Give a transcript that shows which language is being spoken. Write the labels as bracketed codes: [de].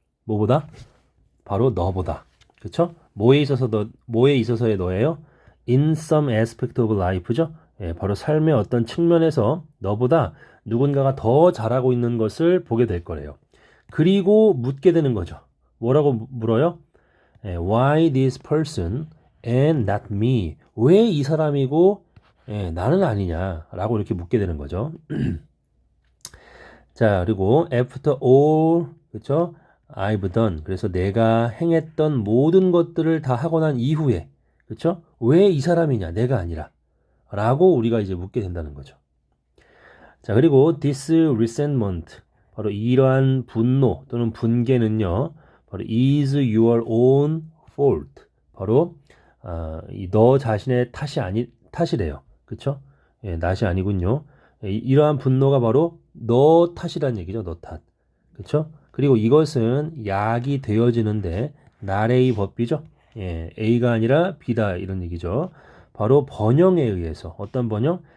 [ko] 뭐보다? 바로 너보다. 그렇죠? 뭐에 있어서의 너예요? [en] In some aspect of life죠. [ko] 예, 바로 삶의 어떤 측면에서 너보다 누군가가 더 잘하고 있는 것을 보게 될 거래요. 그리고 묻게 되는 거죠. 뭐라고 물어요? [en] 예, Why this person and not me? [ko] 왜 이 사람이고 나는 아니냐라고 이렇게 묻게 되는 거죠. 자, 그리고 [en] after all, [ko] 그렇죠? [en] I've done. [ko] 그래서 내가 행했던 모든 것들을 다 하고 난 이후에, 그렇죠? 왜 이 사람이냐? 내가 아니라. 라고 우리가 이제 묻게 된다는 거죠. 자, 그리고 [en] this resentment. [ko] 바로 이러한 분노 또는 분개는요. [en] 바로 is your own fault. [ko] 바로 너 자신의 탓이래요. 그렇죠? 예, 낫이 아니군요. 예, 이러한 분노가 바로 너 탓이란 얘기죠. 너 탓. 그렇죠? 그리고 이것은 약이 되어지는데 나레이 법비죠. 예, A가 아니라 B다 이런 얘기죠. 바로 번영에 의해서 어떤 번영?